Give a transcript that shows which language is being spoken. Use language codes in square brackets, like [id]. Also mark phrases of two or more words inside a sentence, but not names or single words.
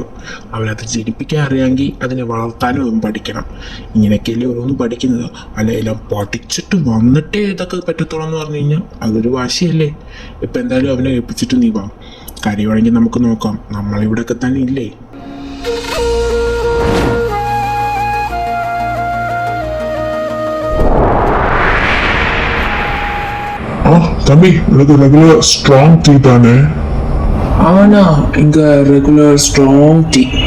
[ml] അവരത് ജനിപ്പിക്കാൻ അറിയാമെങ്കിൽ അതിനെ വളർത്താനും അതും പഠിക്കണം. ഇങ്ങനെയൊക്കെയല്ലേ ഓരോന്ന് പഠിക്കുന്നത്. അല്ല, എല്ലാം പഠിച്ചിട്ട് വന്നിട്ടേ ഇതൊക്കെ പറ്റത്തുള്ളൂ എന്ന് പറഞ്ഞു കഴിഞ്ഞാൽ അതൊരു വാശിയല്ലേ. ഇപ്പം എന്തായാലും അവനെ ഏൽപ്പിച്ചിട്ട് നീ വാ. കാര്യമാണെങ്കിൽ നമുക്ക് നോക്കാം. നമ്മളിവിടെയൊക്കെ തന്നെ ഇല്ലേ. [ta] தம்பி, எனக்கு [en] regular strong tea [ta] தானே? ஆனா இங்க [en] regular strong tea.